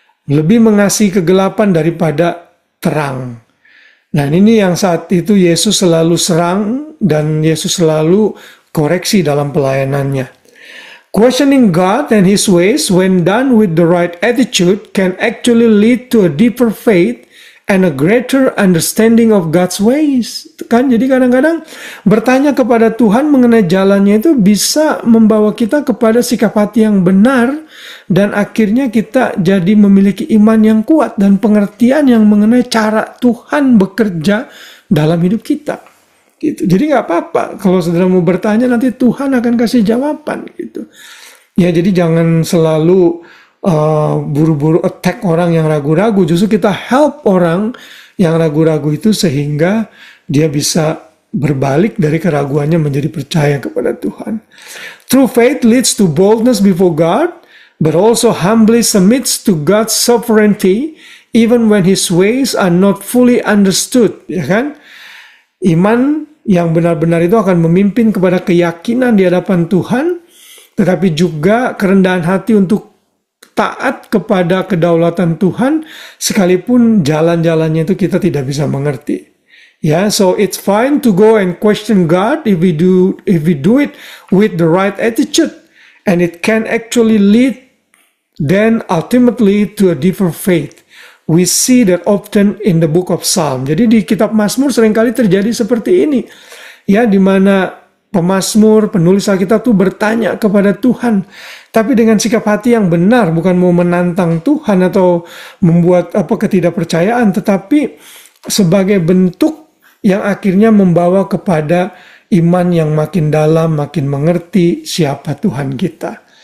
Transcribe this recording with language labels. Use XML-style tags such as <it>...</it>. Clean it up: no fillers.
<id>Lebih mengasihi kegelapan daripada terang. Nah, ini yang saat itu Yesus selalu serang dan Yesus selalu koreksi dalam pelayanannya.</id> <en>Questioning God and His ways when done with the right attitude can actually lead to a deeper faith and a greater understanding of God's ways.</en> <id>Kan, jadi kadang-kadang bertanya kepada Tuhan mengenai jalannya itu bisa membawa kita kepada sikap hati yang benar, dan akhirnya kita jadi memiliki iman yang kuat dan pengertian yang mengenai cara Tuhan bekerja dalam hidup kita. Gitu. Jadi nggak apa-apa kalau saudara mau bertanya, nanti Tuhan akan kasih jawaban gitu. Ya, jadi jangan selalu buru-buru attack orang yang ragu-ragu. Justru kita help orang yang ragu-ragu itu sehingga dia bisa berbalik dari keraguannya menjadi percaya kepada Tuhan.</id> <en>True faith leads to boldness before God, but also humbly submits to God's sovereignty even when His ways are not fully understood.</en> <id>Ya kan? Iman yang benar-benar itu akan memimpin kepada keyakinan di hadapan Tuhan, tetapi juga kerendahan hati untuk taat kepada kedaulatan Tuhan, sekalipun jalan-jalannya itu kita tidak bisa mengerti.</id> <en>Ya, so it's fine to go and question God if we do it with the right attitude, and it can actually lead then ultimately to a deeper faith. We see that often in the book of Psalm.</en> <id>Jadi di kitab Mazmur seringkali terjadi seperti ini. Ya, di mana pemazmur, penulis Alkitab itu bertanya kepada Tuhan, tapi dengan sikap hati yang benar, bukan mau menantang Tuhan atau membuat ketidakpercayaan, tetapi sebagai bentuk yang akhirnya membawa kepada iman yang makin dalam, makin mengerti siapa Tuhan kita.</id>